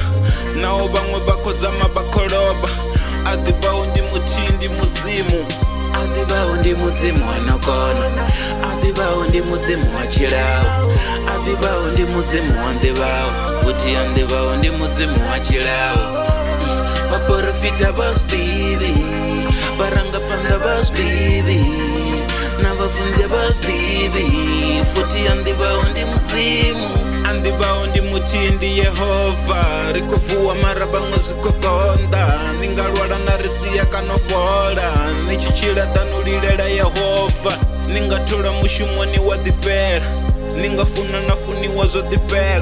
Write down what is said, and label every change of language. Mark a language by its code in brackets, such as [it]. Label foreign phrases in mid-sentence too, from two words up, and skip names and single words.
[ve] Naho vhaṅwe vha khou zama vha khou lovha. Adivhaho ndi muthihi ndi mudzimu. Adivhaho ndi mudzimu anokona. Adivhaho ndi mudzimu wa tshilao. Adivhaho ndi mudzimu wa ndivhaho. Futhi andivhaho ndi mudzimu wa tshilao. [ts] Vaprofita va swi tivi, varangaphandla va swi tivi, na vafundzi va swi tivi. [ve] Futhi andivhaho ndi mudzimu. Andivhaho ndi muthihi ndi Yehova. Ri khou vuwa mara vhaṅwe zwi khou konḓa. Ni nga lwala na ri sia kana u fhola. Ni tshi tshila ḓani u lilela Yehova. Ni nga thola mushumoni wa ḓifhela. Ni nga funa na funiwa zwo ḓifhela.